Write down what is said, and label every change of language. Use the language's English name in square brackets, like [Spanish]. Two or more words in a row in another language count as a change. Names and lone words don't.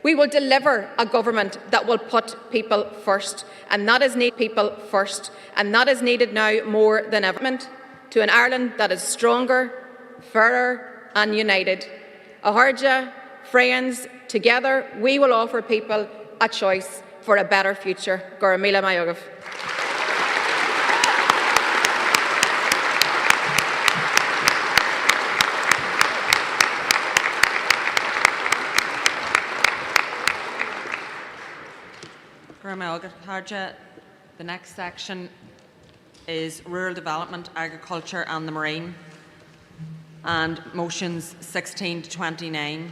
[English] We will deliver a government that will put people first, and that is needed now more than ever. To an Ireland that is stronger, fairer and united. Ard Fheis, together we will offer people a choice for a better future. [Irish] Gur míle maith agah. [English] The next section is Rural Development, Agriculture and the Marine, and motions 16 to 29.